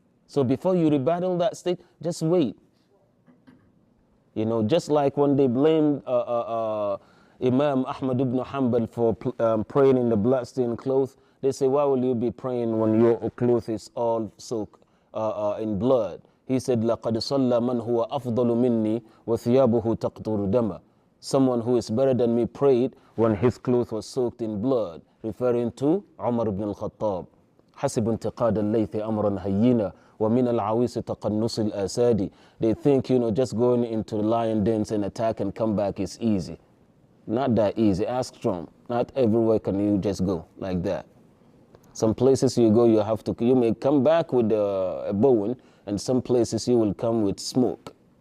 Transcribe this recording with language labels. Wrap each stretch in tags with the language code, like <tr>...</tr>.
<en>So before you rebuttal that state, just wait. You know, just like when they blamed Imam Ahmad ibn Hanbal for praying in the bloodstained clothes, they say, why will you be praying when your clothes is all soaked in blood?</en> <ar>He said, لَقَدْ صَلَّى مَنْ هُوَ أَفْضَلُ مِنِّي وَثِيَابُهُ تَقْطُرُ دَمًا.</ar> <en>Someone who is better than me prayed when his clothes was soaked in blood, referring to Umar ibn al-Khattab.</en> <ar>حسب انتقاد الليث أمرا هينا ومن العويس تقنص الآساد.</ar> <en>They think, you know, just going into the lion dens and attack and come back is easy. Not that easy. Ask Trump. Not everywhere can you just go like that. Some places you go, you may come back with a bow, and some places you will come with smoke.</en>